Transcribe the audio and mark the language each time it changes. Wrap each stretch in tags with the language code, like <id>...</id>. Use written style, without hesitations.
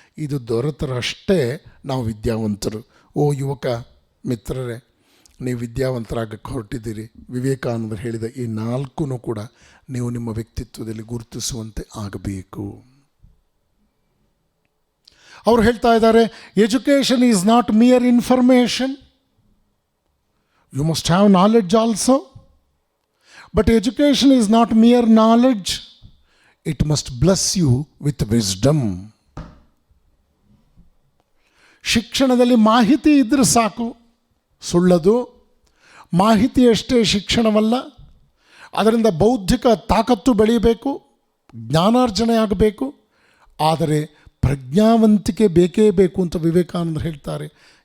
<kn>ಇದು ದೊರೆತರಷ್ಟೇ ನಾವು ವಿದ್ಯಾವಂತರು. ಓ ಯುವಕ ಮಿತ್ರರೇ, ನೀವು ವಿದ್ಯಾವಂತರಾಗಕ್ಕೆ ಹೊರಟಿದ್ದೀರಿ. ವಿವೇಕಾನಂದರು ಹೇಳಿದ ಈ 4 ಕೂಡ ನೀವು ನಿಮ್ಮ ವ್ಯಕ್ತಿತ್ವದಲ್ಲಿ ಗುರುತಿಸುವಂತೆ ಆಗಬೇಕು. ಅವರು ಹೇಳ್ತಾ ಇದ್ದಾರೆ,</kn> <en>Education is not mere information. You must have knowledge also. But education is not mere knowledge. It must bless you with wisdom.</en> <kn>ಶಿಕ್ಷಣದಲ್ಲಿ ಮಾಹಿತಿ ಇದ್ದರೆ ಸಾಕು, ಸುಳ್ಳದು. ಮಾಹಿತಿಯಷ್ಟೇ ಶಿಕ್ಷಣವಲ್ಲ. ಅದರಿಂದ ಬೌದ್ಧಿಕ ತಾಕತ್ತು ಬೆಳೀಬೇಕು, ಜ್ಞಾನಾರ್ಜನೆ ಆಗಬೇಕು. ಆದರೆ ಪ್ರಜ್ಞಾವಂತಿಕೆ ಬೇಕೇ ಬೇಕು ಅಂತ ವಿವೇಕಾನಂದರು ಹೇಳ್ತಾರೆ.</kn>